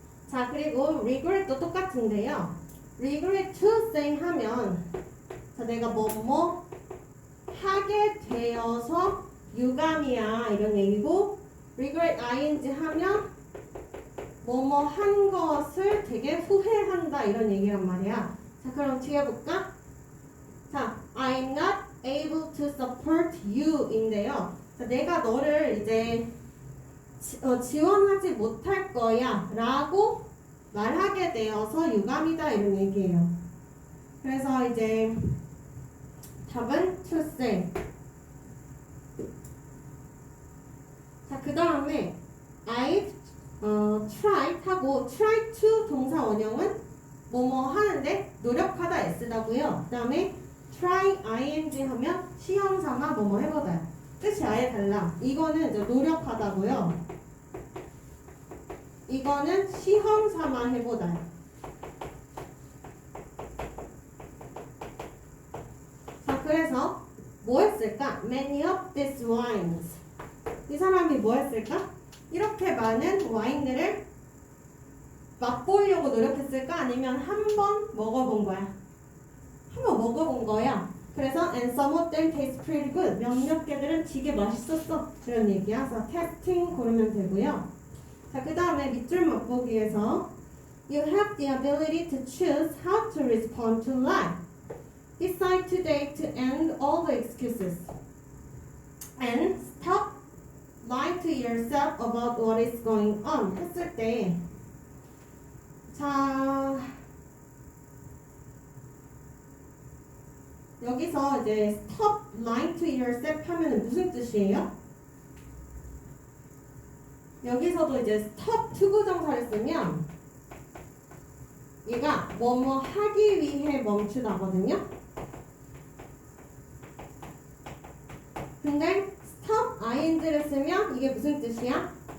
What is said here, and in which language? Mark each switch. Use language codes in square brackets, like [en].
[ko] 자, 그리고 regret도 똑같은데요. regret to say 하면 자, 내가 뭐뭐 하게 되어서 유감이야 이런 얘기고, regret ing 하면 뭐뭐 한 것을 되게 후회한다 이런 얘기란 말이야. 자, 그럼 뒤에 볼까? [en] 자, I'm not able to support you 인데요. [ko] 자, 내가 너를 이제 지원하지 못할 거야 라고 말하게 되어서 유감이다 이런 얘기예요. 그래서 이제 답은 to say. 자, 그 다음에 I've tried 하고 try to 동사 원형은 뭐뭐 하는데 노력하다 S다고요. 그 다음에 try ing 하면 시험 삼아 뭐뭐 해보다. 뜻이 아예 달라. 이거는 이제 노력하다고요. 이거는 시험 삼아 해보다. 자, 그래서 뭐 했을까? Many of these wines. 이 사람이 뭐 했을까? 이렇게 많은 와인들을 맛보려고 노력했을까? 아니면 한 번 먹어본 거야? 한 번 먹어본 거야. [en] 그래서 and some of them taste pretty good. [ko] 몇몇 개들은 되게 맛있었어. 이런 얘기야. 그래서 testing 고르면 되고요. [en] 자, 그 다음에 밑줄 맛보기에서 You have the ability to choose how to respond to life. Decide today to end all the excuses. And stop lying to yourself about what is going on 했을 때, 자, 여기서 이제 stop lying to yourself 하면은 무슨 뜻이에요? [ko] 여기서도 이제 stop 투부정사를 쓰면 얘가 뭐뭐 하기 위해 멈추다거든요. 근데 stop ing를 쓰면 이게 무슨 뜻이야?